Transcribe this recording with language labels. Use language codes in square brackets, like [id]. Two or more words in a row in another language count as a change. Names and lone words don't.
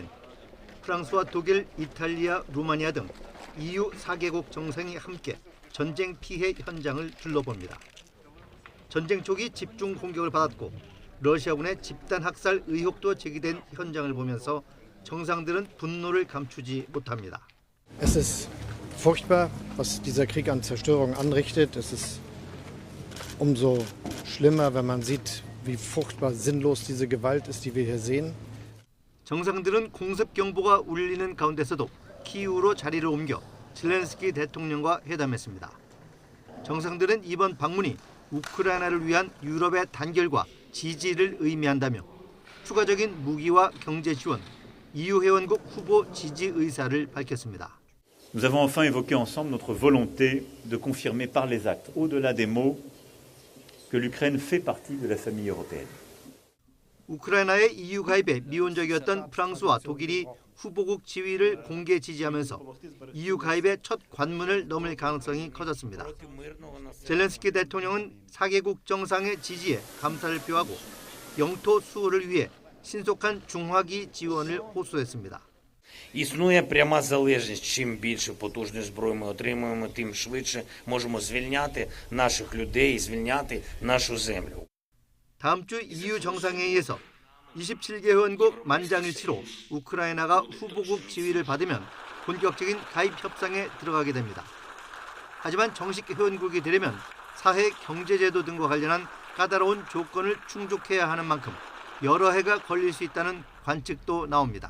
[ko] 프랑스와 독일, 이탈리아, 루마니아 등 EU 4개국 정상이 함께 전쟁 피해 현장을 둘러봅니다. 전쟁 초기 집중 공격을 받았고 러시아군의 집단 학살 의혹도 제기된 현장을 보면서 정상들은 분노를 감추지 못합니다. [de] Es ist furchtbar, was dieser Krieg an Zerstörung anrichtet. Es ist umso schlimmer, wenn man sieht, wie furchtbar sinnlos diese Gewalt ist, die wir hier sehen. [ko] 정상들은 공습 경보가 울리는 가운데서도 키이우로 자리를 옮겨 젤렌스키 대통령과 회담했습니다. 정상들은 이번 방문이 우크라이나를 위한 유럽의 단결과 지지를 의미한다며 추가적인 무기와 경제 지원, EU 회원국 후보 지지 의사를 밝혔습니다. [fr] Nous avons enfin évoqué ensemble notre volonté de confirmer par les actes, au-delà des mots, que l'Ukraine fait partie de la famille européenne. [ko] 우크라이나의 EU 가입에 미온적이었던 프랑스와 독일이 후보국 지위를 공개 지지하면서 EU 가입의 첫 관문을 넘을 가능성이 커졌습니다. 젤렌스키 대통령은 4개국 정상의 지지에 감사를 표하고 영토 수호를 위해 신속한 중화기 지원을 호소했습니다. [uk] Існує пряма залежність. Чим більше потужної зброї ми отримуємо, тим швидше можемо звільняти наших людей і звільняти нашу землю. [ko] 다음 주 EU 정상회의에서 27개 회원국 만장일치로 우크라이나가 후보국 지위를 받으면 본격적인 가입 협상에 들어가게 됩니다. 하지만 정식 회원국이 되려면 사회 경제제도 등과 관련한 까다로운 조건을 충족해야 하는 만큼 여러 해가 걸릴 수 있다는 관측도 나옵니다.